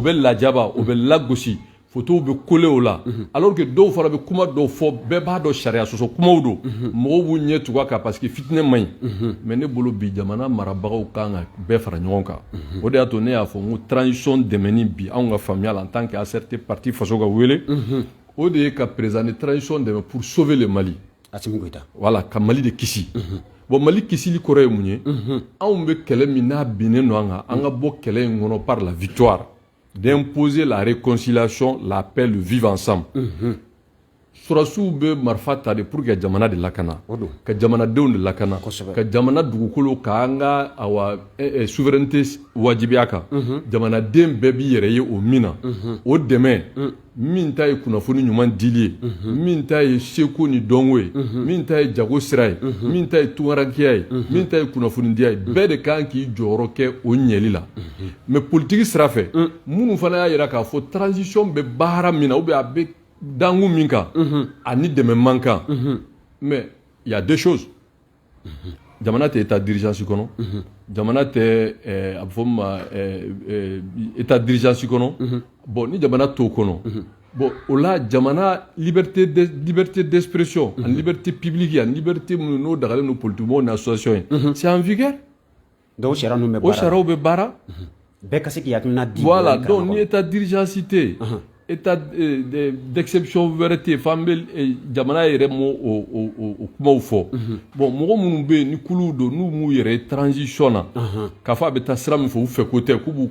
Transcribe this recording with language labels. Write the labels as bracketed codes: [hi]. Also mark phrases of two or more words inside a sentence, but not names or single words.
[bm] bɛ lajaba o bɛ lagosi photos bɛ coller o la [fr] alors que [bm] dɔw fana bɛ kuma dɔw fɔ bɛɛ b'a dɔn sariya sɔsɔ kumaw don mɔgɔw b'u ɲɛ tugu a kan [fr] parce que [bm] fitinɛ man ɲi mais ne bolo bi jamana marabagaw kan ka bɛɛ fara ɲɔgɔn kan o de y'a to ne y'a fɔ n ko transition dɛmɛni bi anw ka faamuya la [fr] en tant que [bm] ACRT parti faso ka wele o de ye ka [fr] président de transition [bm] dɛmɛ [fr] pour sauver le Mali voilà [bm] ka Mali de kisi bon Mali kisili kɔrɔ ye mun ye anw bɛ kɛlɛ min n'a binnen don an ka bɔ kɛlɛ in kɔnɔ [fr] par la victoire d'imposer la réconciliation, la paix, le vivre ensemble. [bm] Surasiw bɛ marifa ta de [fr] pour que [bm] jamana de lakana ka jamanadenw de lakana ka jamana dugukolo k'an ka souveraineté wajibiya kan jamanaden bɛɛ b'i yɛrɛ ye o min na o dɛmɛ min ta ye kunnafoni ɲuman dili ye min ta ye seko ni dɔnko ye min ta ye jago sira ye min ta ye tunkarankeya ye min ta ye kunnafonidiya ye bɛɛ de kan k'i jɔyɔrɔ kɛ o ɲɛli la mais politiki sira fɛ minnu fana y'a jira k'a fɔ transition bɛ baara min na [fr] ou bien [bm] a bɛ dangu min kan ani dɛmɛ man kan [fr] mais il y a deux choses [bm] jamana tɛ [fr] état d'urgence [bm] kɔnɔ jamana tɛ a bɛ fɔ min ma [fr] état d'urgence [bm] kɔnɔ bon ni jamana t'o kɔnɔ bon o la jamana [fr] liberté d'expression [bm] ani [fr] liberté publique [bm] ani liberté minnu n'o dagalen don politikimɔgɔw ni association ye [fr] c'est en vigueur [bm] donc o sariyaw bɛ baara bɛɛ ka se k'i hakilina di voilà donc ni [fr] état d'urgence [bm] tɛ [fr] état d'exception [bm] wɛrɛ tɛ yen f'an bɛ jamana yɛrɛ m'o kumaw fɔ bon mɔgɔ minnu bɛ yen ni kuluw don n'u m'u yɛrɛ ye transition na k'a fɔ a bɛ taa sira min fɛ u fɛ ko tɛ k'u b'u